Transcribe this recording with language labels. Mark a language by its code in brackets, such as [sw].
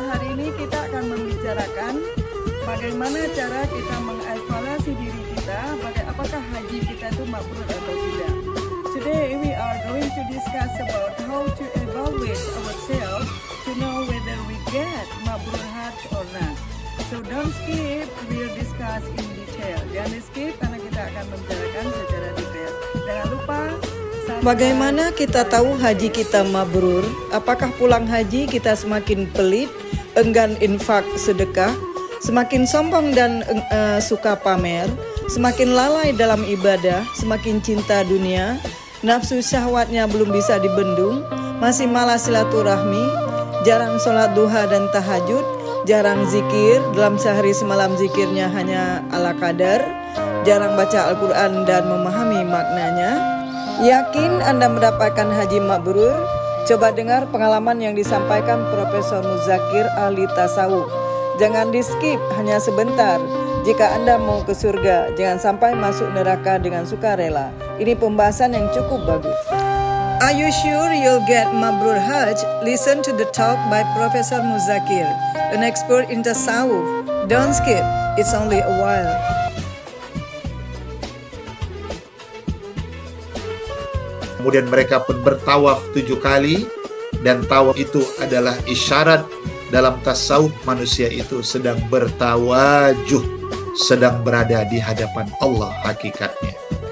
[id] Hari ini kita akan membicarakan bagaimana cara kita mengevaluasi diri kita, apakah haji kita itu mabrur atau tidak. [en] Today we are going to discuss about how to evaluate ourselves to know whether we get mabrur hajj or not. So don't skip, we'll discuss in detail. [id] Jangan di skip karena kita akan membicarakan secara detail. Jangan lupa. Bagaimana kita tahu haji kita mabrur? Apakah pulang haji kita semakin pelit, enggan infak sedekah, semakin sombong dan suka pamer, semakin lalai dalam ibadah, semakin cinta dunia, nafsu syahwatnya belum bisa dibendung, masih malas silaturahmi, jarang sholat duha dan tahajud, jarang zikir, dalam sehari semalam zikirnya hanya ala kadar, jarang baca Al-Quran dan memahami maknanya. Yakin Anda mendapatkan haji mabrur? Coba dengar pengalaman yang disampaikan Profesor Muzakir ahli tasawuf. Jangan di skip, hanya sebentar. Jika Anda mau ke surga, jangan sampai masuk neraka dengan sukarela. Ini pembahasan yang cukup bagus. [en] Are you sure you'll get mabrur hajj? Listen to the talk by Profesor Muzakir, an expert in tasawuf. Don't skip, it's only a while. [id] Kemudian mereka pun bertawaf 7 kali, dan tawaf itu adalah isyarat dalam tasawuf manusia itu sedang bertawajuh, sedang berada di hadapan Allah hakikatnya.